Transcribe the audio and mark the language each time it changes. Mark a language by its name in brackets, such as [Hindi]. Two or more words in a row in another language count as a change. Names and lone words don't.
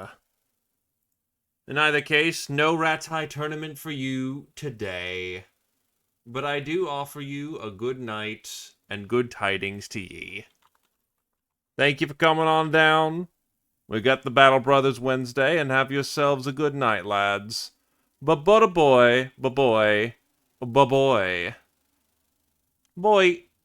[English] In either case, no Rattay tournament for you today. But I do offer you a good night and good tidings to ye. Thank you for coming on down. We got the Battle Brothers Wednesday, and have yourselves a good night, lads. Ba-ba-da-boy, ba-boy, ba-boy. Boy.